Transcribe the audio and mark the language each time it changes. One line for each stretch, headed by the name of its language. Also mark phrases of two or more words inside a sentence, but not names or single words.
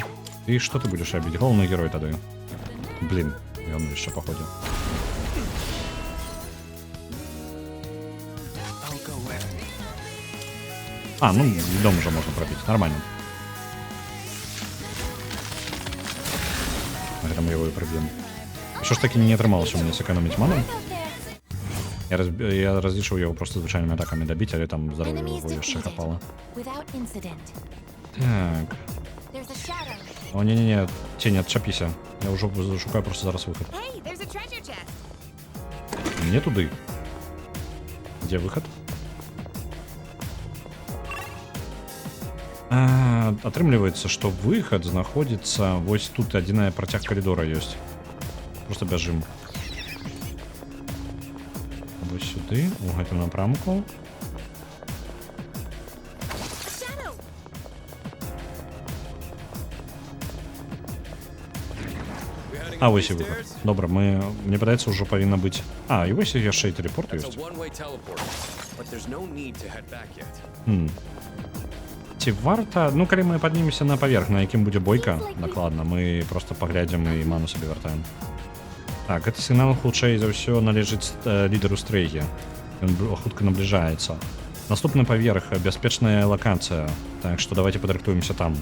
Belarusian: І што ты будзеш рабіць? Галоўны герой тады. Блін, ён яшчэ паходзіў. А, ну, дом уже можна прабіць. Нормально. Гэта мы яго і праб'ем.
Ukrainian: Що ж таки
Belarusian: не атрымалася у мяне сэкономіць ману. Я разлічыў яго просто звычайнымі атакамі дабіць, але там здароўя яго яшчэ хапала. Так. О, не-не-не, тень, отчапися. Я уже шукаю просто зараз выход. Не туды.
Russian: Где выход?
Belarusian: Атрымліваецца, што выход знаходзіцца вось тут адзіная працяг коридора ёсць. Просто бяжым.
Ukrainian: ось сюди,
Belarusian: у гэтым напрамку. А, вось і выхад. Добра, мне падаецца, ўжо павінна быць... А, і вось яшчэ і тэлепорт
English: It's
Belarusian: ёсць.
English: a one-way teleport, but there's no need to head back yet.
Belarusian: Ці варта... Ну, калі мы паднімемся на паверх, на якім будзе бойка, дакладна, мы проста паглядзім і ману сабе вяртаем. Так, гэты сігнал хутчэй за ўсё належыць лідару Стрейгі. Ён хутка набліжаецца. Наступны паверх, бяспечная лакацыя. Так што давайте падрыхтуемся там.